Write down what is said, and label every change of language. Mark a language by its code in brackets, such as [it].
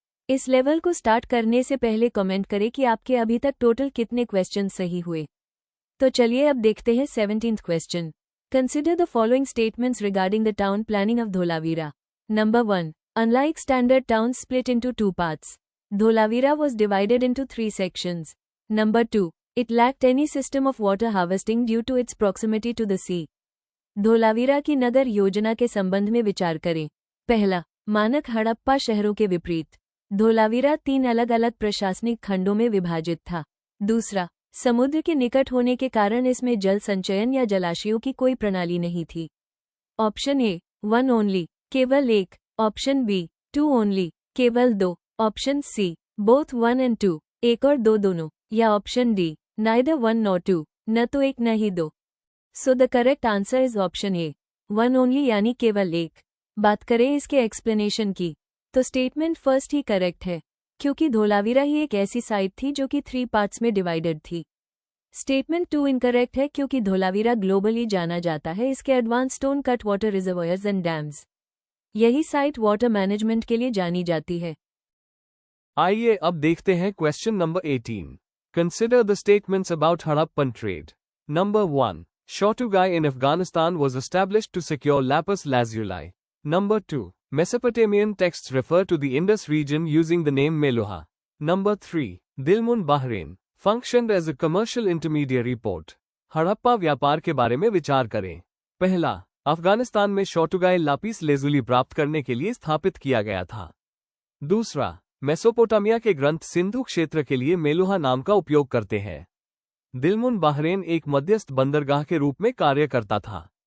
[hi] इस लेवल को स्टार्ट करने से पहले कमेंट करें कि आपके अभी तक टोटल कितने क्वेश्चन सही हुए। तो चलिए अब देखते हैं 17th question. [en] Consider the following statements regarding the town planning of Dholavira. Number 1, unlike standard towns split into 2 parts, Dholavira was divided into 3 sections. Number 2, it lacked any system of water harvesting due to its proximity to the sea. [hi] Dholavira की नगर योजना के संबंध में विचार करें। पहला, मानक हड़प्पा शहरों के विपरीत, धोलावीरा 3 अलग अलग प्रशासनिक खंडों में विभाजित था। दूसरा, समुद्र के निकट होने के कारण इसमें जल संचयन या जलाशयों की कोई प्रणाली नहीं थी। ऑप्शन ए 1 ओनली, केवल 1। ऑप्शन बी 2 ओनली, केवल 2। ऑप्शन सी बोथ 1 एंड 2, 1 और 2 दोनों। या ऑप्शन डी [en] neither 1 nor 2, [hi] न तो 1 न ही 2। [en] so the correct answer is option A 1 only [hi] यानी केवल 1। बात करें इसके एक्सप्लेनेशन की तो स्टेटमेंट फर्स्ट ही करेक्ट है, क्योंकि धोलावीरा ही एक ऐसी साइट थी जो कि 3 पार्ट्स में डिवाइडेड थी। स्टेटमेंट 2 इनकरेक्ट है, क्योंकि धोलावीरा ग्लोबली जाना जाता है इसके advance stone cut water reservoirs and dams. यही साइट वाटर मैनेजमेंट के लिए जानी जाती है। आइए अब देखते हैं question number 18। [en] Consider the statements about Harappan trade. Number 1. Shotugai in Afghanistan was established to secure lapis lazuli. Number 2. Mesopotamian texts refer to the Indus region using the name Meluha. Number 3. Dilmun Bahrain functioned as a commercial intermediary port. [hi] Harappa व्यापार के बारे में विचार करें। पहला, अफगानिस्तान में शोटुगाई lapis lazuli प्राप्त करने के लिए स्थापित किया गया था। दूसरा, मेसोपोटामिया के ग्रंथ सिंधु क्षेत्र के लिए मेलुहा नाम का उपयोग करते हैं। दिलमुन बहरेन एक मध्यस्थ बंदरगाह के रूप में कार्य करता था।